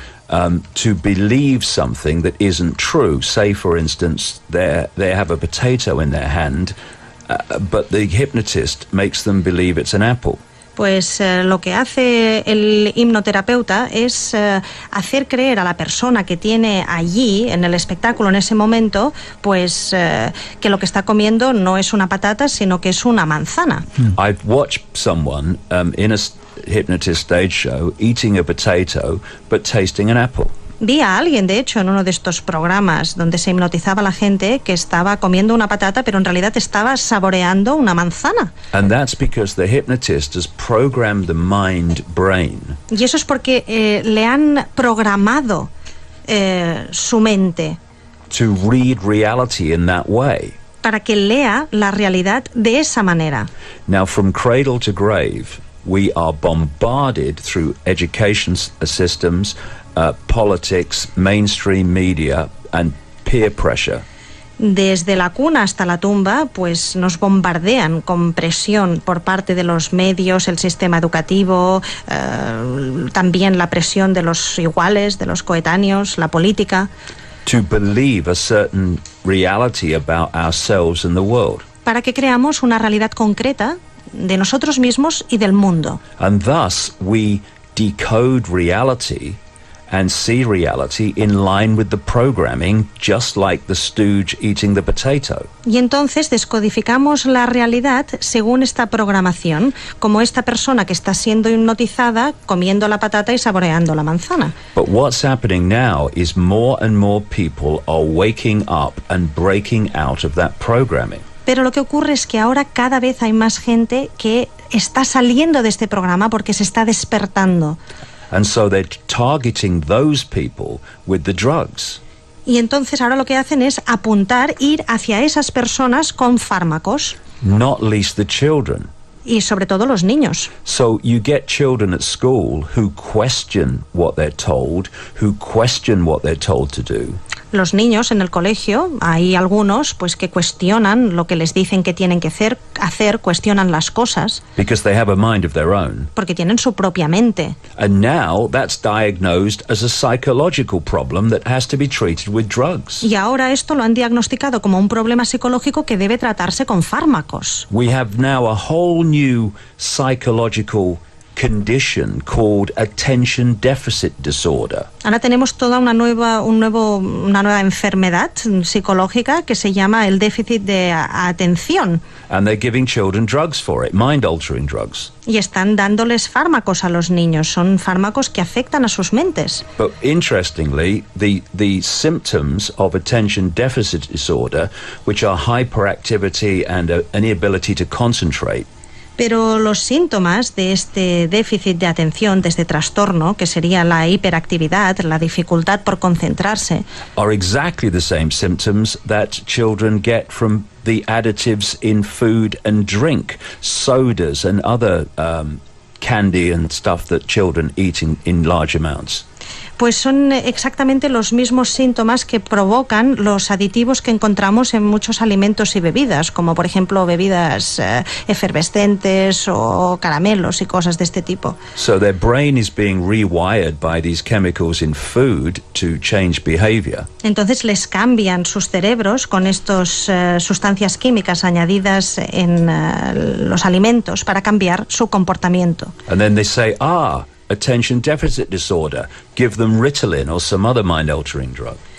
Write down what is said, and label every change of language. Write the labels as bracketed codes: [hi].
[en] to believe something that isn't true. Say, for instance, they have a potato in their hand, but the hypnotist makes them believe it's an apple. [es] Pues lo que hace el hipnoterapeuta es hacer creer a la persona que tiene allí en el espectáculo en ese momento, pues que lo que está comiendo no es una patata, sino que es una manzana. [en] I've watched someone in a hypnotist stage show eating a potato but tasting an apple. [es] Vi a alguien, de hecho, en uno de estos programas donde se hipnotizaba a la gente que estaba comiendo una patata, pero en realidad estaba saboreando una manzana. [en] And that's because the hypnotist has programmed the mind-brain. [es] Y eso es porque le han programado su mente [en] To read reality in that way. [es] para que lea la realidad de esa manera. [en] Now, from cradle to grave, we are bombarded through education systems, politics, mainstream media, and peer pressure. [es] Desde la cuna hasta la tumba, pues nos bombardean con presión por parte de los medios, el sistema educativo, también la presión de los iguales, de los coetáneos, la política. [en] To believe a certain reality about ourselves and the world. [es] Para que creamos una realidad concreta de nosotros mismos y del mundo. [en] And thus we decode reality and see reality in line with the programming, just like the stooge eating the potato. [es] Y entonces descodificamos la realidad según esta programación, como esta persona que está siendo hipnotizada comiendo la patata y saboreando la manzana. [en] But what's happening now is more and more people are waking up and breaking out of that programming. [es] Pero lo que ocurre es que ahora cada vez hay más gente que está saliendo de este programa porque se está despertando. [en] And so they're targeting those people with the drugs. [es] Y entonces ahora lo que hacen es apuntar, ir hacia esas personas con fármacos. [en] Not least the children. [es] Y sobre todo los niños. [en] So you get children at school who question what they're told, who question what they're told to do. [es] Los niños en el colegio, hay algunos pues que cuestionan lo que les dicen que tienen que hacer, cuestionan las cosas. [en] Because they have a mind of their own. [es] Porque tienen su propia mente. [en] And now that's diagnosed as a psychological problem that has to be treated with drugs. [es] Y ahora esto lo han diagnosticado como un problema psicológico que debe tratarse con fármacos. [en] We have now a whole new psychological condition called attention deficit disorder. [es] Ahora tenemos toda una nueva enfermedad psicológica que se llama el déficit de atención. [en] And they're giving children drugs for it, mind-altering drugs. [es] Y están dándoles fármacos a los niños, son fármacos que afectan a sus mentes. [en] But interestingly, the symptoms of attention deficit disorder, which are hyperactivity and an inability to concentrate, [es] pero los síntomas de este déficit de atención, de este trastorno, que sería la hiperactividad, la dificultad por concentrarse, [en] are exactly the same symptoms that children get from the additives in food and drink, sodas and other candy and stuff that children eat in large amounts. [es] Pues son exactamente los mismos síntomas que provocan los aditivos que encontramos en muchos alimentos y bebidas, como por ejemplo bebidas efervescentes o caramelos y cosas de este tipo. [en] So their brain is being rewired by these chemicals in food to change behavior. [es] Entonces les cambian sus cerebros con estas sustancias químicas añadidas en los alimentos para cambiar su comportamiento. [en] And then they say, attention deficit disorder, give them Ritalin or some other mind-altering drug.